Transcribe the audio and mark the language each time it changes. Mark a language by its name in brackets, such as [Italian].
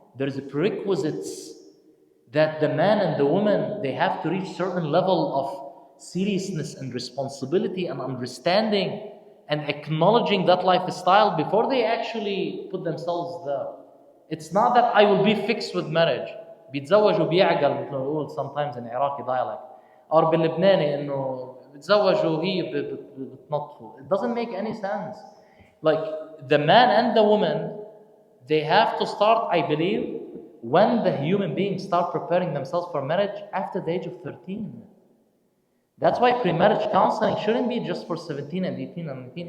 [English] There's prerequisites that the man and the woman, they have to reach certain level of seriousness and responsibility and understanding and acknowledging that lifestyle before they actually put themselves there. It's not that I will be fixed with marriage. [Arabic] بيتزوج وبيعقل مثل ما بنقول [English] sometimes in Iraqi dialect. Or [Arabic] باللبناني إنه بيتزوج وهي بتنطفه. [English] It doesn't make any sense. Like the man and the woman, they have to start, I believe, when the human beings start preparing themselves for marriage after the age of 13. That's why pre-marriage counseling shouldn't be just for 17 and 18 and 19.